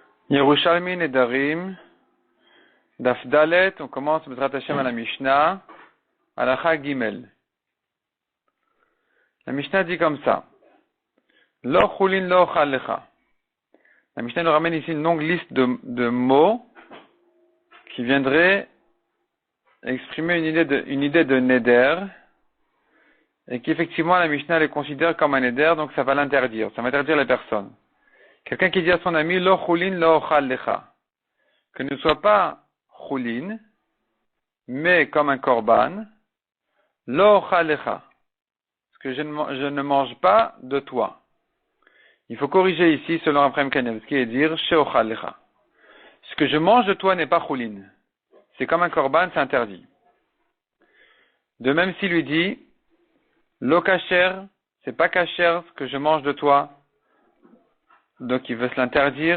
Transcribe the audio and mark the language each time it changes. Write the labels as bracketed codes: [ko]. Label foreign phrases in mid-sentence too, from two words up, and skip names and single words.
[he] ירושלמי נדרים, דף דלת, [fr] on commence [he] בעזרת השם [fr] à la Mishnah, [he] הלכה גימל. [fr] La Mishnah dit comme ça. [he] לא חולין לא אוכל לך. [fr] La Mishnah nous ramène ici une longue liste de mots qui viendraient exprimer une idée de neder, et qu'effectivement la Mishnah les considère comme un neder, donc ça va l'interdire, ça va interdire les personnes. Quelqu'un qui dit à son ami, [he] לא חולין לא אוכל לך, [fr] que ne soit pas chulin, mais comme un korban, [he] לא אוכל לך, [fr] parce que je ne mange pas de toi. Il faut corriger ici, selon Raphaël Kanievski, et dire, [he] שאוכל לך. [fr] Ce que je mange de toi n'est pas chulin. C'est comme un korban, c'est interdit. De même s'il lui dit, [he] לא כשר, [fr] c'est pas kasher ce que je mange de toi, donc il veut se l'interdire.